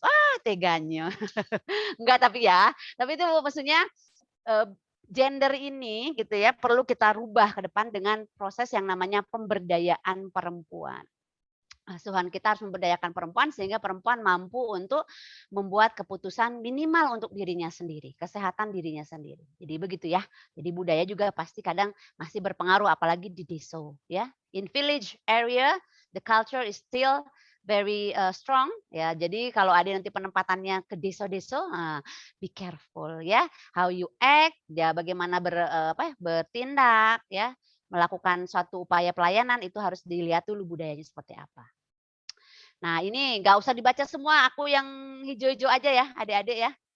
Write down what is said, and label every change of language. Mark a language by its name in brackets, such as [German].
[Indonesian] Wah, teganya. Enggak tapi itu maksudnya, gender ini gitu ya perlu kita rubah ke depan dengan proses yang namanya pemberdayaan perempuan. Asuhan kita harus memberdayakan perempuan sehingga perempuan mampu untuk membuat keputusan minimal untuk dirinya sendiri, kesehatan dirinya sendiri. Jadi begitu ya. Jadi budaya juga pasti kadang masih berpengaruh apalagi di desa ya. [English] In village area the culture is still very strong ya. [Indonesian] Jadi kalau ada nanti penempatannya ke desa-desa, [English] be careful [Indonesian] ya. [English] How you act, [Indonesian] ya bagaimana bertindak ya, melakukan suatu upaya pelayanan itu harus dilihat dulu budayanya seperti apa. Nah ini nggak usah dibaca semua, aku yang hijau-hijau aja ya adik-adik ya.